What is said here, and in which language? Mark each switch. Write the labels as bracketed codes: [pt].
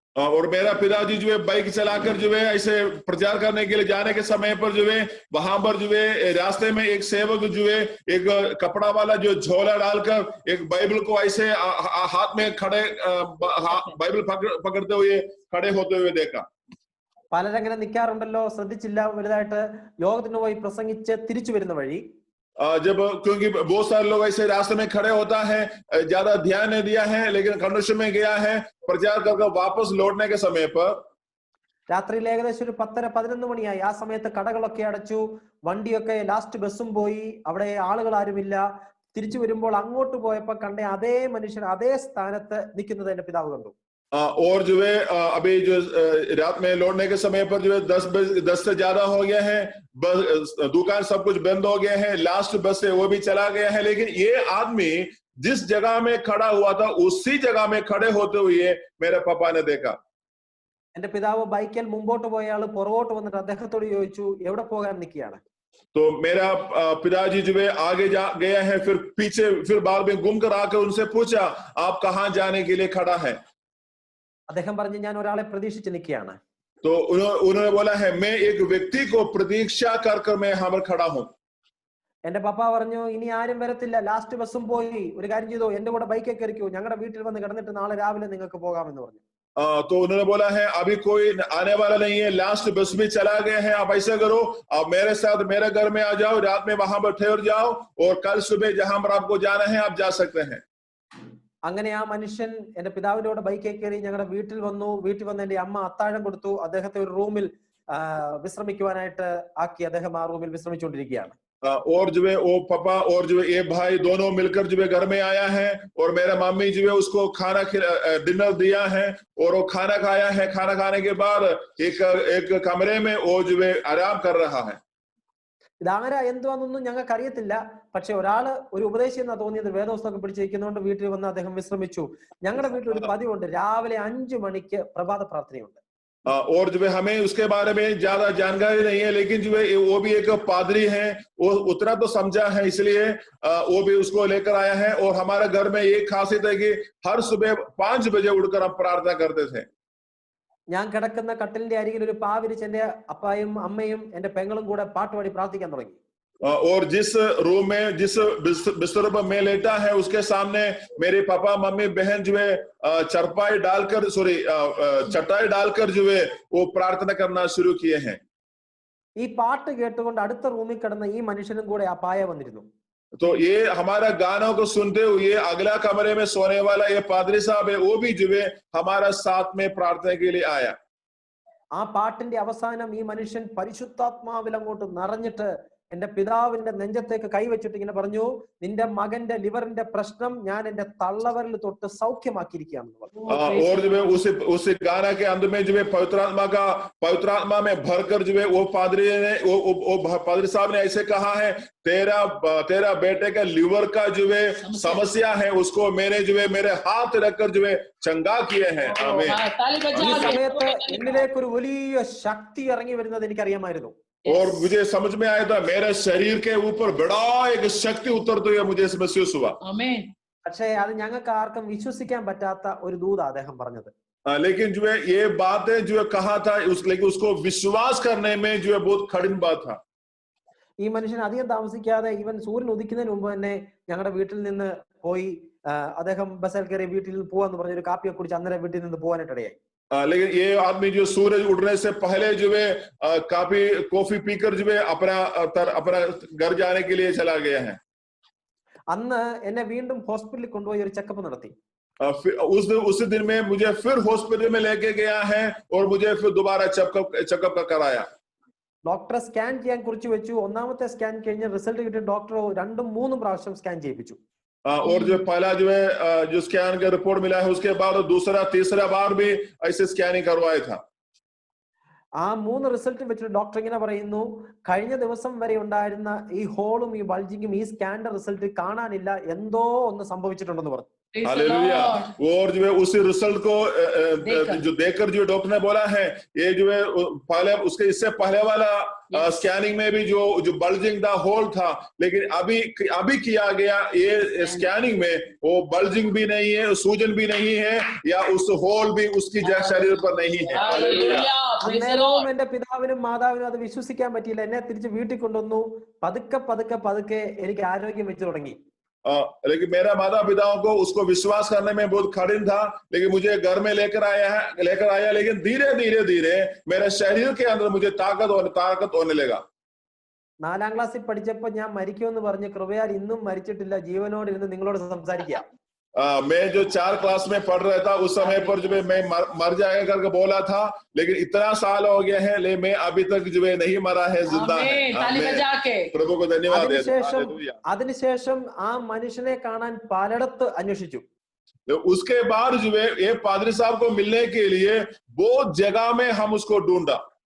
[hi] और मेरा पिताजी जो है बाइक चलाकर जो है ऐसे प्रचार करने के लिए जाने के समय पर जो है वहां पर जो है रास्ते में एक सेवक जो है एक कपड़ा वाला जो झोला डालकर एक बाइबल को ऐसे हाथ में खड़े बाइबल पकड़ते हुए खड़े होते हुए देखा. [ml] പലരങ്ങനെ നിൽക്കാറുണ്ടല്ലോ, ശ്രദ്ധിച്ചില്ല വലുതായിട്ട്. യോഗത്തിന് പോയി പ്രസംഗിച്ച് തിരിച്ചു വരുന്ന വഴി [hi] जब क्योंकि बहुत सारे लोग ऐसे रास्ते में खड़े होता है, ज्यादा ध्यान नहीं दिया है, लेकिन कन्वेंशन में गया है, प्रचार करके वापस लौटने के समय पर [ml] രാത്രിയിൽ ഏകദേശം ഒരു 10:30-11 മണിയായി. ആ സമയത്ത് കടകളൊക്കെ അടച്ചു, വണ്ടിയൊക്കെ ലാസ്റ്റ് ബസ്സും പോയി, അവിടെ ആളുകൾ ആരുമില്ല. തിരിച്ചു വരുമ്പോൾ അങ്ങോട്ട് പോയപ്പോ കണ്ട അതേ മനുഷ്യൻ അതേ സ്ഥാനത്ത് നിൽക്കുന്നത് എന്റെ പിതാവ് കണ്ടു. [hi] और जो है अभी जो रात में लौटने के समय पर जो है 10 से ज्यादा हो गया है, दुकान सब कुछ बंद हो गया है, लास्ट बस से वो भी चला गया है, लेकिन ये आदमी जिस जगह में खड़ा हुआ था उसी जगह में खड़े होते हुए मेरे पापा ने देखा. [ml] എന്റെ പിതാവ് ബൈക്കിൽ മുമ്പോട്ട് പോയ ആള് പുറകോട്ട് വന്നിട്ട് അദ്ദേഹത്തോട് ചോദിച്ചു, എവിടെ പോകാൻ നിൽക്കുകയാണ്? [hi] तो मेरा पिताजी जो है आगे जा गया है, फिर पीछे फिर बाद में घूम कर आकर उनसे पूछा, आप कहाँ जाने के लिए खड़ा है? [ml] അദ്ദേഹം പറഞ്ഞു, ഞാൻ ഒരാളെ പ്രതീക്ഷിച്ച് നിൽക്കുകയാണ്. [hi] तो उन्होंने बोला है, मैं एक व्यक्ति को प्रतीक्षा कर मैं यहाँ पर खड़ा हूँ. [ml] എന്റെ പപ്പ പറഞ്ഞു, ഇനി ആരും വരത്തില്ല, ലാസ്റ്റ് ബസ്സും പോയി, ഒരു കാര്യം ചെയ്തോ, എന്റെ കൂടെ ബൈക്കിൽ കയറിക്കോ, ഞങ്ങളുടെ വീട്ടിൽ വന്ന് കിടന്നിട്ട് നാളെ രാവിലെ നിങ്ങൾക്ക് പോകാമെന്ന് പറഞ്ഞു. [hi] तो उन्होंने बोला है, अभी कोई आने वाला नहीं है, लास्ट बस भी चला गया है, आप ऐसा करो, आप मेरे साथ मेरे घर में आ जाओ, रात में वहां पर ठहर जाओ, और कल सुबह जहां पर आपको जाना है आप जा सकते हैं. [ml] അങ്ങനെ ആ മനുഷ്യൻ എന്റെ പിതാവിന്റെ കൂടെ ബൈക്കിൽ കയറി ഞങ്ങളുടെ വീട്ടിൽ വന്നു. വീട്ടിൽ വന്ന് എന്റെ അമ്മ അത്താഴം കൊടുത്തു. അദ്ദേഹത്തെ ഒരു റൂമിൽ വിശ്രമിക്കുവാനായിട്ട് ആക്കി. അദ്ദേഹം ആ റൂമിൽ വിശ്രമിച്ചുകൊണ്ടിരിക്കുകയാണ്. [hi] और जो है वो पापा और जो है ये भाई दोनों मिलकर जो है घर में आया है, और मेरा मम्मी जो है उसको खाना डिनर दिया है, और वो खाना खाया है. खाना खाने के बाद एक कमरे में वो जो है आराम कर रहा है. [ml] ഇതാരാ എന്തുവാന്നൊന്നും ഞങ്ങൾക്ക് അറിയത്തില്ല. പക്ഷെ ഒരാള് ഒരു ഉപദേശി എന്നാ തോന്നിയത്, വേദപുസ്തകം പിടിച്ചിരിക്കുന്നതുകൊണ്ട് വീട്ടിൽ വന്ന് അദ്ദേഹം വിശ്രമിച്ചു. ഞങ്ങളുടെ വീട്ടിൽ ഒരു പതിവുണ്ട്, രാവിലെ 5 മണിക്ക് പ്രഭാത പ്രാർത്ഥനയുണ്ട്. [hi] और जो है हमें उसके बारे में ज्यादा जानकारी नहीं है, लेकिन जो है वो भी एक पादरी है, वो उतना तो समझा है, इसलिए वो भी उसको लेकर आया है. और हमारे घर में एक खासियत है कि हर सुबह 5 बजे उठकर हम प्रार्थना करते थे. [ml] ഞാൻ കിടക്കുന്ന കട്ടിലിന്റെ അരികിൽ ഒരു പാവിരിച്ച് എന്റെ അപ്പായും അമ്മയും എന്റെ പെങ്ങളും കൂടെ പാട്ടുപാടി പ്രാർത്ഥിക്കാൻ തുടങ്ങി. [hi] और जिस रूम में जिस बिस्तर पर मैं लेटा है उसके सामने मेरे पापा मम्मी बहन जो है चटाई डालकर जो है वो प्रार्थना करना शुरू किए हैं. [ml] ഈ പാട്ട് കേട്ടുകൊണ്ട് അടുത്ത റൂമിൽ കിടന്ന ഈ മനുഷ്യനും കൂടെ ആ പായ വന്നിരുന്നു. [hi] तो ये हमारा गानों को सुनते हुए अगला कमरे में सोने वाला ये पादरी साहब है, वो भी जो है हमारा साथ में प्रार्थना के लिए आया. [ml] ആ പാട്ടിന്റെ അവസാനം ഈ മനുഷ്യൻ പരിശുദ്ധാത്മാവിൽ അങ്ങോട്ട് നിറഞ്ഞിട്ട് എന്റെ പിതാവിന്റെ നെഞ്ചത്തേക്ക് കൈവച്ചിട്ട് ഇങ്ങനെ പറഞ്ഞു, നിന്റെ മകന്റെ ലിവറിന്റെ പ്രശ്നം ഞാൻ എന്റെ തള്ളവരിൽ തൊട്ട് സൗഖ്യമാക്കിയിരിക്കുകയാണെന്ന് പറഞ്ഞു. [hi] और जो है उस गाना के अंत में जो है पवित्र आत्मा में भरकर जो है वो पादरी साहब ने ऐसे कहा है, तेरा बेटे का लिवर का जो है समस्या है, उसको मैंने जो है मेरे हाथ रखकर जो है चंगा किए हैं. आमीन. [ml] ഈ സമയത്ത് എന്നിലേക്ക് ഒരു വലിയ ശക്തി ഇറങ്ങി വരുന്നത് എനിക്കറിയാമായിരുന്നു. [hi] और मुझे समझ में आया था, मेरे शरीर के ऊपर बड़ा एक शक्ति उतरते हुए मुझे महसूस हुआ. [ml] പക്ഷേ അത് ഞങ്ങൾക്ക് ആർക്കും വിശ്വസിക്കാൻ പറ്റാത്ത ഒരു ദൂത അദ്ദേഹം പറഞ്ഞത്. [hi] लेकिन जो है ये बातें जो है कहा था, लेकिन उसको विश्वास करने में जो है बहुत कठिन बात था. [ml] ഈ മനുഷ്യൻ അധികം താമസിക്കാതെ ഇവൻ സൂര്യൻ ഉദിക്കുന്നതിന് മുമ്പ് തന്നെ ഞങ്ങളുടെ വീട്ടിൽ നിന്ന് പോയി അദ്ദേഹം ബസ്സിൽ കയറി വീട്ടിൽ പോവാന്ന് പറഞ്ഞ ഒരു കാപ്പിയെ കുടിച്ച് അന്നേരം വീട്ടിൽ നിന്ന് പോകാനായിട്ടിടയായി. [hi] लेकिन ये आदमी जो सूरज उठने से पहले जो है कॉफी पीकर जो है अपना घर जाने के लिए चला गया है. [ml] അന്ന് എന്നെ വീണ്ടും ഹോസ്പിറ്റലിൽ കൊണ്ടുപോയി ഒരു ചെക്കപ്പ് നടത്തി. [hi] उस दिन में मुझे फिर हॉस्पिटल में लेके गया है, और मुझे फिर दोबारा चेकअप कराया. [ml] ഡോക്ടറെ സ്കാൻ ചെയ്യാൻ കുറിച്ച് വെച്ചു. ഒന്നാമത്തെ സ്കാൻ കഴിഞ്ഞ റിസൾട്ട് കിട്ടിയ ഡോക്ടർ 2-3 പ്രാവശ്യം സ്കാൻ ചെയ്യിപ്പിച്ചു. [hi] और जो पहला जो है जो स्कैन का रिपोर्ट मिला है उसके बाद दूसरा तीसरा बार भी ऐसे स्कैनिंग करवाया था. [ml] ആ 3 റിസൾട്ട് വെച്ചിട്ട് ഡോക്ടർ ഇങ്ങനെ പറയുന്നു, കഴിഞ്ഞ ദിവസം വരെ ഉണ്ടായിരുന്ന ഈ ഹോളും ഈ ബൾജിങ്ങും ഈ സ്കാനിന്റെ റിസൾട്ട് കാണാനില്ല, എന്തോ ഒന്ന് സംഭവിച്ചിട്ടുണ്ടെന്ന് പറഞ്ഞു. [hi] हालेलुया. और जो है उसी रिजल्ट को जो देखकर जो डॉक्टर ने बोला है, ये जो है पहले उसके इससे पहले वाला स्कैनिंग में भी जो बल्जिंग दा होल था, लेकिन अभी किया गया ये स्कैनिंग में वो बल्जिंग भी नहीं है, सूजन भी नहीं है, या उस होल भी उसकी शरीर पर नहीं है. [ml] അന്നേരവും എന്റെ പിതാവിനും മാതാവിനും അത് വിശ്വസിക്കാൻ പറ്റിയില്ല. എന്നെ തിരിച്ച് വീട്ടിൽ കൊണ്ടുവന്നു. പതുക്കെ എനിക്ക് ആരോഗ്യം വെച്ചു തുടങ്ങി. [hi] लेकिन मेरा माता पिताओं को उसको विश्वास करने में बहुत कठिन था, लेकिन मुझे घर में लेकर आया, लेकिन धीरे धीरे मेरे शरीर के अंदर मुझे ताकत होने लगा. [ml] 4ാം ക്ലാസ്സിൽ പഠിച്ചപ്പോൾ ഞാൻ മരിക്കുമെന്ന് പറഞ്ഞ് കൃപയാൽ ഇന്നും മരിച്ചിട്ടില്ല, ജീവനോട് ഇരുന്ന് നിങ്ങളോട് സംസാരിക്കാം. [hi] मैं जो 4 क्लास में पढ़ रहा था उस समय पर जो है मैं मर जाएगा करके बोला था, लेकिन इतना साल हो गया है, लेकिन मैं अभी तक जो है नहीं मरा है, जिंदा है. ताली बजा के प्रभु को धन्यवाद देते हैं. [ml] അതിനുശേഷം ആ മനുഷ്യനെ കാണാൻ പലയിടത്ത് അന്വേഷിച്ചു. [hi] उसके बाद जो है ये पादरी साहब को मिलने के लिए बहुत जगह में हम उसको ढूंढा.